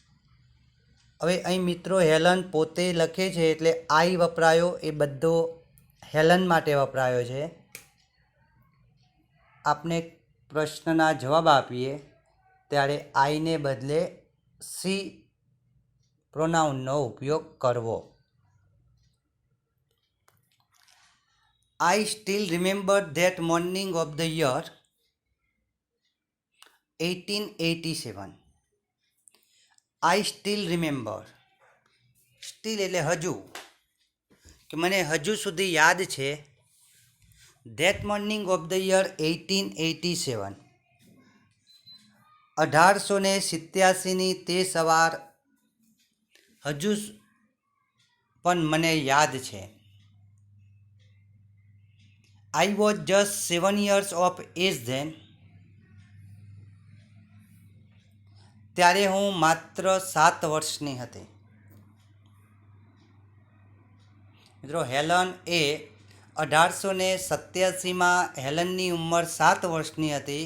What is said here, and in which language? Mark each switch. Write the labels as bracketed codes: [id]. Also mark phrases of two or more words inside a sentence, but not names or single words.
[gu] હવે અહીં મિત્રો હેલન પોતે લખે છે એટલે આઈ વપરાયો, એ બધો હેલન માટે વપરાયો છે. આપણે પ્રશ્નના જવાબ આપીએ ત્યારે આઈને બદલે સી પ્રોનાઉનનો ઉપયોગ કરવો. [en] I still remember that morning of the year 1887. I still remember. [gu] સ્ટીલ એટલે હજુ, કે મને હજુ સુધી યાદ છે. [en] that morning of the year 1887. [gu] 1887ની તે સવાર હજુ પણ મને યાદ છે. [en] I was just 7 years of age then. [gu] ત્યારે હું માત્ર 7 વર્ષની હતી. મિત્રો, હેલન એ 1887માં હેલનની ઉંમર 7 વર્ષની હતી.